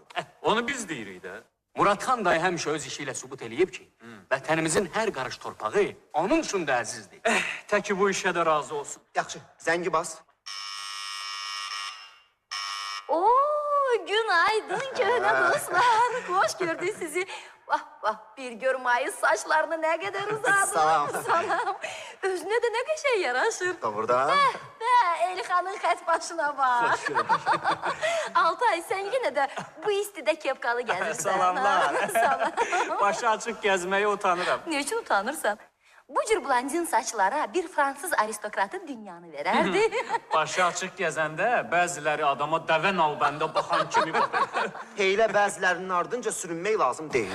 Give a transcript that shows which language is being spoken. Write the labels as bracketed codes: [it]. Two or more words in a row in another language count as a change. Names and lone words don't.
[az] Onu biz deyirik də. Muradxan dayı həmişə öz işi ilə sübut eləyib ki, vətənimizin hər qarış torpağı onun üçün də əzizdir. Təki bu işə də razı olsun. Yaxşı, zəngi bas. Oo, günaydın köhnə dostlar. [tr] Hoş gördük sizi. Vah vah, bir gör mayıs saçlarını ne kadar uzadı. [az] Salam. Salam. Özüne de ne qəşəng yaraşır. Doğrudan. [tr] Elxanın xət başına bak. Altay, sen yine de bu [az] istidə kepkalı gəzirsən. Salamlar. Salam. Başı açıq gəzməyə utanıram. [tr] Ne için utanırsan? [az] Bu cür blondin saçlara bir Fransız aristokratın dünyanı vererdi. Başı açıq gəzəndə bəziləri adama dəvə nalbəndə baxan kimi baxır. Heylə bəzilərinin ardınca sürünmək lazım deyil.